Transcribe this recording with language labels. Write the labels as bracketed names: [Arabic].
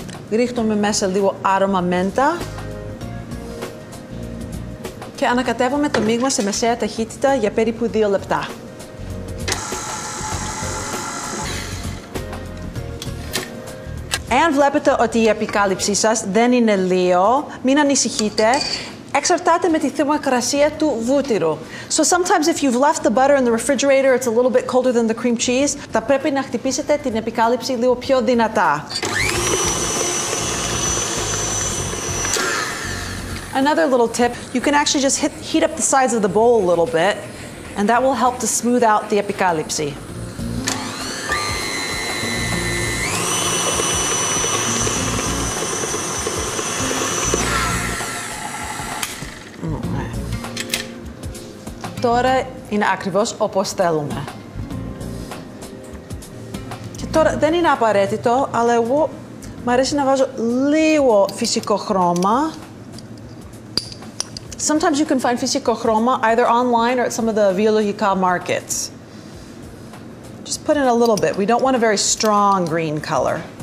[Greek] Ρίχνουμε μέσα λίγο άρωμα μέντα και ανακατεύουμε το μείγμα σε μεσαία ταχύτητα για περίπου 2 λεπτά. Εάν βλέπετε ότι η επικάλυψή σας δεν είναι λίγο, μην ανησυχείτε. Εξαρτάται με τη θερμοκρασία του βούτυρου. [English] So sometimes if you've left the butter in the refrigerator, it's a little bit colder than the cream cheese. [Greek] Θα πρέπει να χτυπήσετε την επικάλυψη λίγο πιο δυνατά. [English] Another little tip, you can actually just heat up the sides of the bowl a little bit, and that will help to smooth out the επικάλυψη. [Greek] Τώρα είναι ακριβώς όπως θέλουμε. Και τώρα δεν είναι απαραίτητο, αλλά εγώ μου αρέσει να βάζω λίγο φυσικό χρώμα. [English] Sometimes you can find [Greek] φυσικό χρώμα [English] either online or at some of the βιολογικά markets. Just put in a little bit. We don't want a very strong green color.